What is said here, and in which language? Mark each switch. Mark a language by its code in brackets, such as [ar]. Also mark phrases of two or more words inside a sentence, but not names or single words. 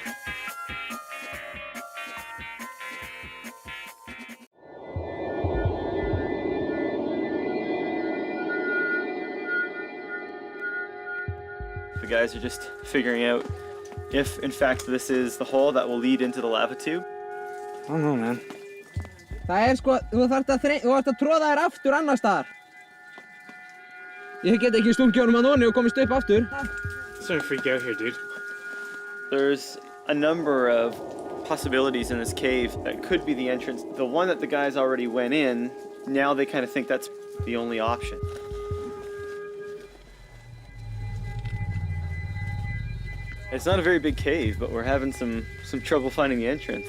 [en] The guys are just figuring out if, in fact, this is the hole that will lead into the lava tube. I don't know, man. [is] Það sko, þú þarft að tróða þér aftur annars staðar. Ég get ekki stungið honum að nonni og komist upp aftur. [en] Starting to freak out here, dude. There's a number of possibilities in this cave that could be the entrance. The one that the guys already went in, now they kind of think that's the only option. It's not a very big cave, but we're having some trouble finding the entrance.